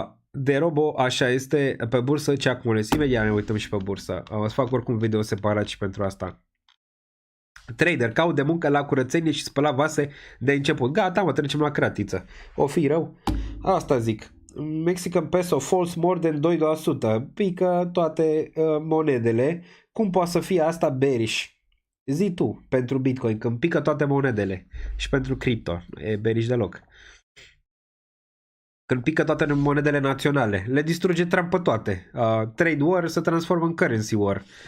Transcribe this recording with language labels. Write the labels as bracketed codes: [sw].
[ro] De robo, așa este, pe bursă ce acumulezi? Imediat ne uităm și pe bursă. O să fac oricum video separat și pentru asta. Trader, caut de muncă la curățenie și spăla vase de început. Gata, mă, trecem la cratiță. O fi rău? Asta zic. [en] Mexican peso falls more than 2%. [ro] Pică toate monedele. Cum poate să fie asta bearish? Zi tu, pentru Bitcoin, când pică toate monedele. Și pentru cripto. E bearish deloc. Când pică toate monedele naționale. Le distruge Trump pe toate. Trade war se transformă în currency war.